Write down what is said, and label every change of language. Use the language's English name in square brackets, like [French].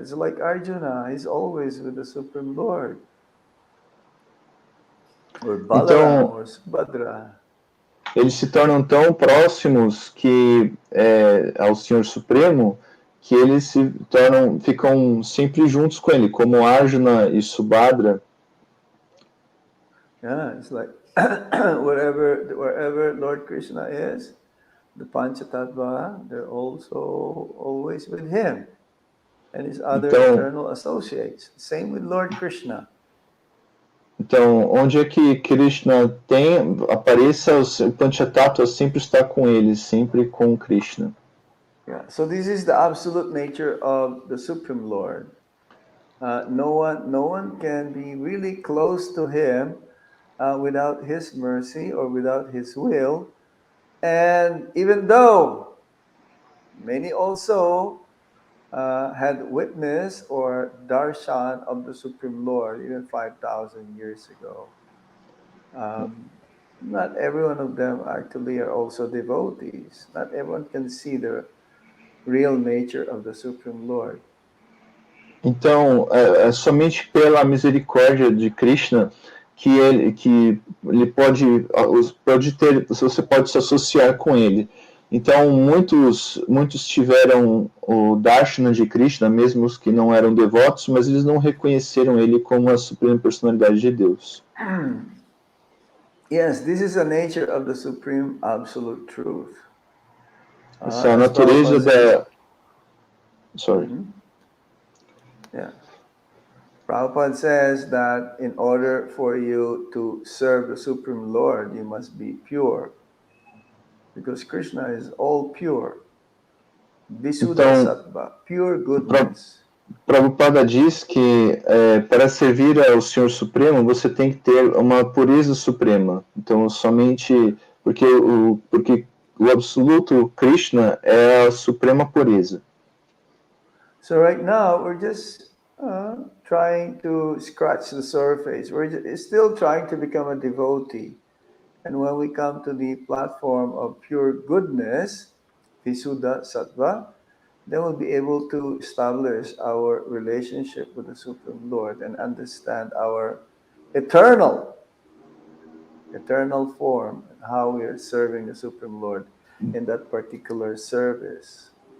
[English] It's like Arjuna, he's always with the Supreme Lord. Or Balaram, or Subhadra. [Portuguese] Eles se tornam tão próximos que ao Senhor Supremo que eles ficam sempre juntos com ele, como Arjuna e Subhadra. [English] Yeah, it's like wherever Lord Krishna is, the Panchatattva, they're also always with him and his other eternal associates. Same with Lord Krishna. [Portuguese] Então, onde é que Krishna apareça, o Panchatattva sempre está com ele, sempre com Krishna. Yeah. [English] So this is the absolute nature of the Supreme Lord. No one can be really close to him without his mercy or without his will. And even though many also had witnessed or darshan of the Supreme Lord even 5,000 years ago. Not every one of them actually are also devotees. Not everyone can see the real nature of the Supreme Lord. [Portuguese] Então, é somente pela misericórdia de Krishna que ele pode ter, você pode se associar com ele. Então, muitos tiveram o darshana de Krishna, mesmo os que não eram devotos, mas eles não reconheceram ele como a suprema personalidade de Deus. [English] Yes, this is the nature of the supreme absolute truth. [Portuguese] Essa é a natureza da... [English] Sorry. Yeah. Prabhupada says that in order for you to serve the Supreme Lord, you must be pure. Because Krishna is all pure. Visuddha Sattva, pure goodness. [Portuguese] Prabhupada diz que para servir ao Senhor Supremo você tem que ter uma pureza suprema. Então, somente porque o absoluto Krishna é a suprema pureza. [English] So right now we're just trying to scratch the surface. We're still trying to become a devotee. And when we come to the platform of pure goodness, Visuddha Sattva, then we'll be able to establish our relationship with the Supreme Lord and understand our eternal form and how we are serving the Supreme Lord in that particular service.